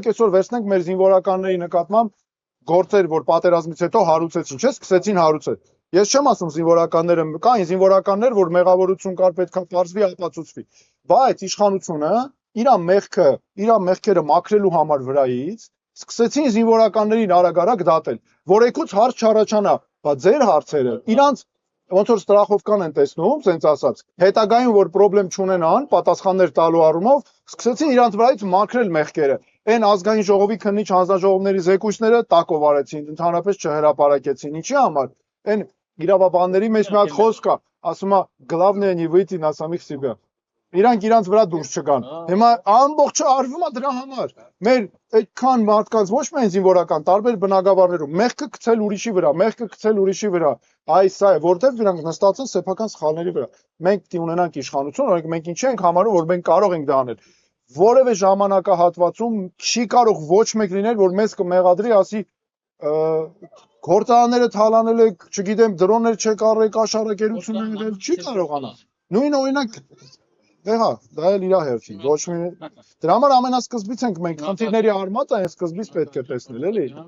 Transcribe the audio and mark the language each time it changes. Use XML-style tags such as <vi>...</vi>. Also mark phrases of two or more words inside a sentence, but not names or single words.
<hy>այսօր վերցնենք մեր զինվորականների նկատմամբ գործեր, որ պատերազմից հետո հարուցեցին, չէ՞, սկսեցին հարուցել։ Ես չեմ ասում զինվորականները, կային զինվորականներ, որ մեղավորություն կար, պետքա պարզվի, ապացուցվի, բայց իշխանությունը իր մեղքերը մաքրելու համար վրայից սկսեցին զինվորականներին արագ դատել, որ եկուց հարց չառաջանա, բայց ձեր հարցերը իրանց ոնց որ ստրախովկան են տեսնում, սենց ասած, հետագայում որ խնդրեմ չունենան, պատասխաններ տալու առումով, սկսեցին իրանց վրայից մաքրել մեղքերը։ Այն ազգային ժողովի քննիչ հանձնաժողովների զեկույցները տակով արեցին, ընդհանրապես չհրապարակեցին։ Ինչի համար։ Այն իրավաբանների մեջ մի հատ խոսք կա, ասում է</hy> <ru>главное не выйти на самих себя։</ru> <hy>Իրանք իրանց վրա դուրս չգան։ Հիմա ամբողջը արվում է դրա համար։ Մեր այդքան մարդկանց ոչ միայն զինվորական, տարբեր բնակավարներում մեղքը գցել ուրիշի վրա, մեղքը գցել ուրիշի վրա։ Այս սա է, որտեղ դրանք նստած են սեփական սխալների վրա։ Մենք պիտի ունենանք իշխանություն, օրինակ մենք ինչի ենք համարում, որ մենք կարող ենք դա անել։ Որևէ ժամանակահատվածում չի կարող ոչ մեկ լինել, որ մեզ կմեղադրի, ասի գործարանները թալանել եք, չգիտեմ, դրոններ չեք առել, կաշառակերություն եղել, չի կարողանա։ Նույն օրինակ Հա, դա էլ իր հերթին, ոչ մի դրա համար ամենասկզբից ենք մենք խնդիրների արմատը այն սկզբից պետք է տեսնել, էլի։</hy>